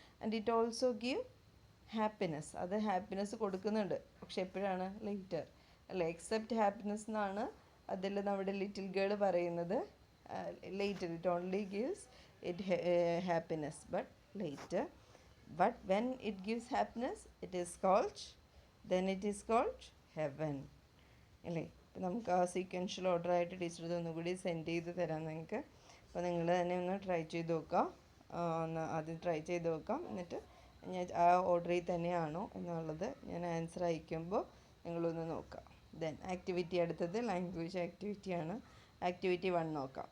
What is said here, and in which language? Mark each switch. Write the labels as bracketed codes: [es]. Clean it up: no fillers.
[en] and it also give happiness, [ml] അത് happiness കൊടുക്കുന്നുണ്ട്, പക്ഷെ എപ്പോഴാണ്? ലേറ്റർ, അല്ല, [en] except happiness [ml] എന്നാണ് അതിൽ നമ്മുടെ ലിറ്റിൽ ഗേൾ പറയുന്നത്. [en] Later it only gives it happiness, but later. But when it gives happiness, it is called heaven. [ml] അല്ലേ, ഇപ്പം നമുക്ക് ആ സീക്വൻഷ്യൽ ഓർഡർ ആയിട്ട് ടീച്ചർ ഇതൊന്നുകൂടി സെൻഡ് ചെയ്ത് തരാം നിങ്ങൾക്ക്. അപ്പോൾ നിങ്ങൾ തന്നെ ഒന്ന് ട്രൈ ചെയ്ത് നോക്കാം. ആദ്യം ട്രൈ ചെയ്ത് നോക്കാം, എന്നിട്ട് ഞാൻ ആ ഓർഡറിൽ തന്നെയാണോ എന്നുള്ളത് ഞാൻ ആൻസർ അയക്കുമ്പോൾ നിങ്ങളൊന്ന് നോക്കാം. ദെൻ ആക്ടിവിറ്റി, അടുത്തത് ലാംഗ്വേജ് ആക്ടിവിറ്റിയാണ്. ആക്ടിവിറ്റി 1 നോക്കാം.